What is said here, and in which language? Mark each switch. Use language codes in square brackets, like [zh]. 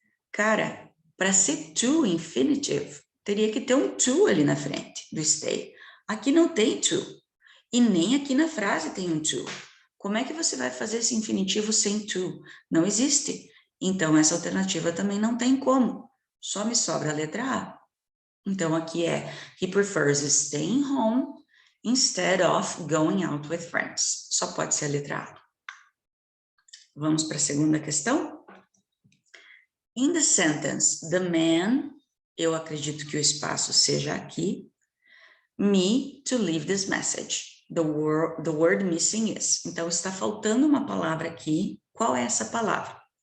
[pt] Cara, para ser to infinitive, teria que ter um to ali na frente do stay. Aqui não tem to. E nem aqui na frase tem um to. Como é que você vai fazer esse infinitivo sem to? Não existe. Então, essa alternativa também não tem como. Só me sobra a letra A. Então, aqui é, [en] he prefers staying home instead of going out with friends. [pt] Só pode ser a letra A. Vamos para a segunda questão. [en] In the sentence, the man, [pt] eu acredito que o espaço seja aqui, [en] me to leave this message. The word missing is. [pt] Então, está faltando uma palavra aqui. Qual é essa palavra?